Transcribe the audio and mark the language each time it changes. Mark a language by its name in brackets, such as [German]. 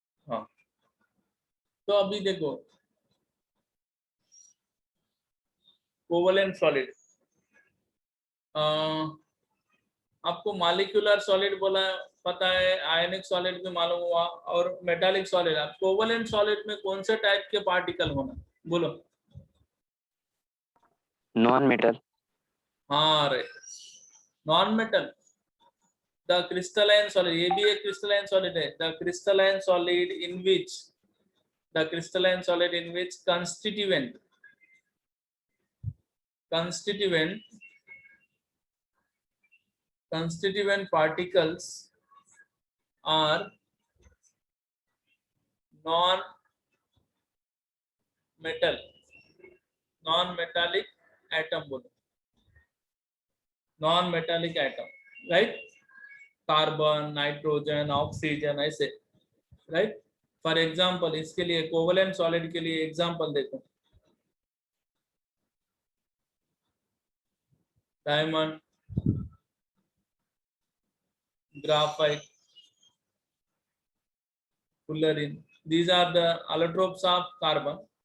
[Hindi] हाँ, तो अभी देखो कोवेलेंट सॉलिड, आपको मॉलिक्यूलर सॉलिड बोला पता है, आयनिक सॉलिड भी मालूम हुआ, और मेटालिक सॉलिड। आप कोवेलेंट सॉलिड में कौन से टाइप के पार्टिकल होना बोलो? Non metal. हाँ रे, non metal. [English] the crystalline solid, [Hindi] ये भी एक क्रिस्टलाइन सॉलिड है। [English] The crystalline solid in which constituent particles are non-metallic atom बोलो, non-metallic atom, right? [Hindi] Carbon, nitrogen, oxygen, ऐसे, राइट। [English] for example [Hindi] इसके लिए कोवेलेंट सॉलिड के लिए एग्जाम्पल देखो, [English] Diamond, graphite, fullerene, these are the allotropes of carbon.